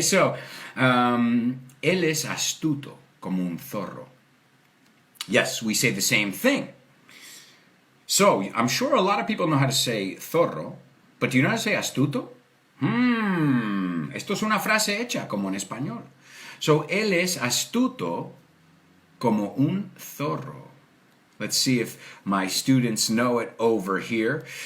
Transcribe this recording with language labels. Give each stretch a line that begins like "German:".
Spanish: So, él es astuto, como un zorro.
English: Yes, we say the same thing. So, I'm sure a lot of people know how to say zorro, but do you know how to say astuto?
Spanish: Esto es una frase hecha, como en español. So, él es astuto como un zorro.
English: Let's see if my students know it over here.